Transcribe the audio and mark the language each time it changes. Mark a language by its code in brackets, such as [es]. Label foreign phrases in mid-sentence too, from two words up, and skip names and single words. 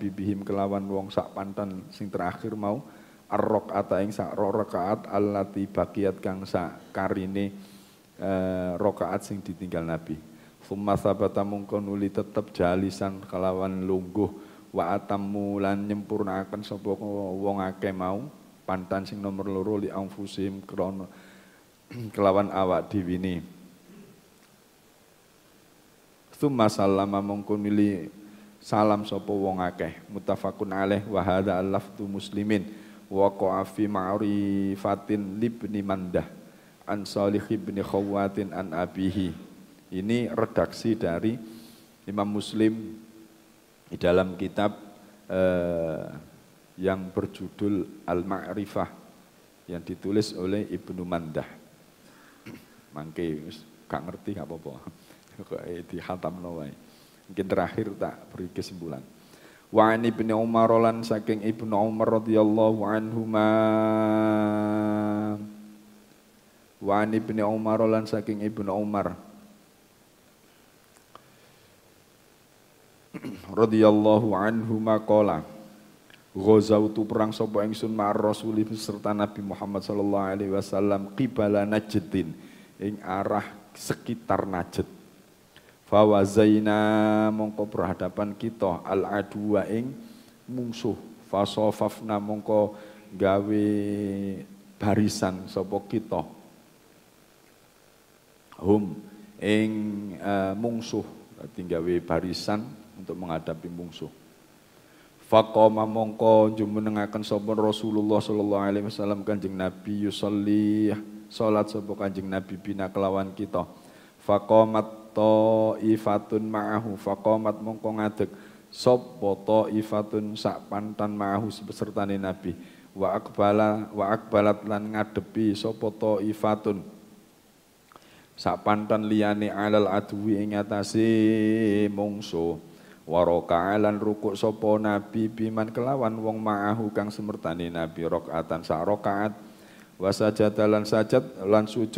[jv] bihim kelawan wong sak pantan sing terakhir mau ar-rakaat ing sak rakaat [ar] التي بقيت [jv] kang sak karine rakaat sing ditinggal Nabi [ar] ثم ثبت [jv] mongko nuli tetep jalisan kelawan lungguh [ar] وأتموا [jv] lan nyempurnaaken sapa wong akeh mau pantan sing nomor loro [ar] لأنفسهم [jv] krana kelawan awak dhewe ne [ar] ثم سلم [jv] mongko nuli salam sapa wong akeh [ar] متفق عليه وهذا اللفظ مسلم ووقع في معرفة لابن منده عن صالح بن خوات عن أبيه. [id] Ini redaksi dari Imam Muslim di dalam kitab yang berjudul Al-Ma'rifah yang ditulis oleh Ibnu Mandah. [jv] Mangke gak ngerti gak apa-apa. Kok dihatamno wae. [id] Mungkin terakhir tak beri kesimpulan. [ar] وعن ابن عمر [jv] lan saking [ar] Ibnu Umar رضي الله عنهما. وعن ابن عمر [jv] lan saking [ar] ابن عمر رضي الله عنهما قال غزوت [jv] perang sapa ingsun [ar] مع الرسول serta Nabi Muhammad صلى الله عليه وسلم قبل نجد [jv] ing arah sekitar [ar] Najd. [jv] Fawazaina mongko [id] berhadapan kita [jv] al-adwa ing musuh. Fasofafna mongko gawe barisan sapa kita. [id] Hum [jv] ing mungsuh, [id] berarti gawe barisan untuk menghadapi musuh. [jv] Faqama mongko jumenengaken sapa Rasulullah [ar] صلى الله عليه وسلم [jv] Kanjeng Nabi yusolli salat sapa Kanjeng Nabi bina kelawan kita. [ar] فقامت طائفة معه فقامت [jv] mongko ngadeg sapa ta'ifatun sak pantan ma'ahu besertane Nabi [ar] وأقبلت [jv] lan ngadepi sapa ta'ifatun sak pantan liyane [ar] على العدو [jv] ing atase mungsuh wa raka'alan rukuk sapa Nabi biman kelawan wong ma'ahu kang semertane Nabi rakaatan sak rakaat wa sajadalan sajad lan sujud